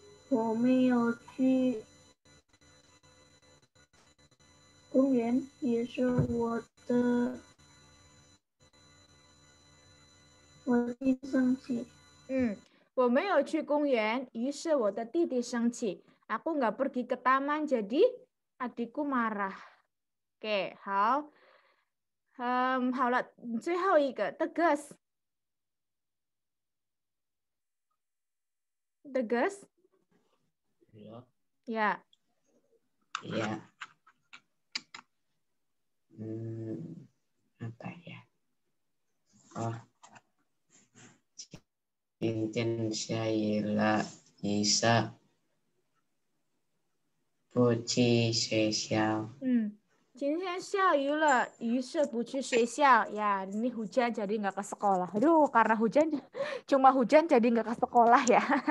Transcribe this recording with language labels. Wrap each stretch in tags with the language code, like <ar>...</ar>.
<zh>我没有去公园，也是我的我弟生气。我没有去公园，于是我的弟弟生气。</zh> <id>Aku nggak pergi ke taman, jadi adikku marah.</id> <zh>Oke, 好。好了，最后一个 tegas。</zh> <id>tegas。 Ya. Ya. Apa ya? Oh. Cincin Syaila Isa Puji Sesial.</id> <zh>今天下雨了，于是不去学校.</zh> <id>Ya, ini hujan jadi nggak ke sekolah. Aduh, karena hujan, cuma hujan jadi nggak ke sekolah ya.</id>